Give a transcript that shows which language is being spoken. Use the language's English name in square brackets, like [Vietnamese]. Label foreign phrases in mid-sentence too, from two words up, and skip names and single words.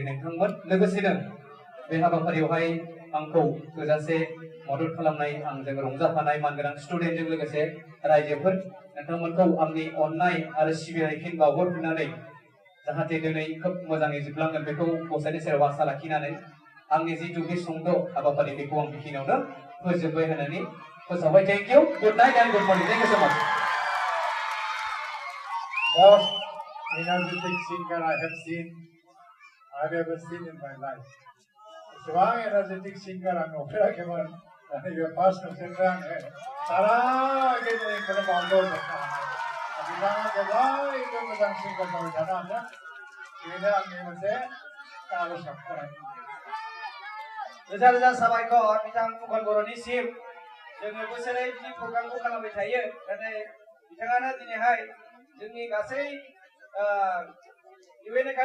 [Bodo] नोंथांमोन लोगोसेनो बे हाबाफारियावहाय आंखौ थोजासे मदद खालामनाय आंजों रंजाफानाय मानगोनां स्टुडेन्टजों लोगोसे रायजोफोर नोंथांमोनखौ आंनि अननाय आरो सिबिनाय फिन बावहरफिननानै जाहाथे दिनै खोब मोजाङै जोबलांगोन बेखौ गसाइनि सेराव आसा लाखिनानै आंनि जिथु बे सुंद' हाबाफारि बेखौ आं बेखिनियावनो फोजोबबाय होननानै फोसावबाय [English] thank you good night and good morning thank you so much most energetic singer I have ever seen in my life. [Bodo] एसेबां [English] energetic singer [Bodo] आं नुफेराखैमोन नैबे फार्स्ट नुफेरबाय आङो सारा गेजेरनिखौनो बावदों बिथाङा जेब्लायबो मोजां सिंगार जाबाय थानो हाथों बेनो आंनि मोनसे आर'ज गाबनाय रोजा रोजा साबायखर बिथां फुकन बर'निसिम जोङो बोसोरै बिदि प्रग्रामखौ खालामबाय थायो नाथाय बिथाङानो दिनैहाय जोंनि गासै इउ एन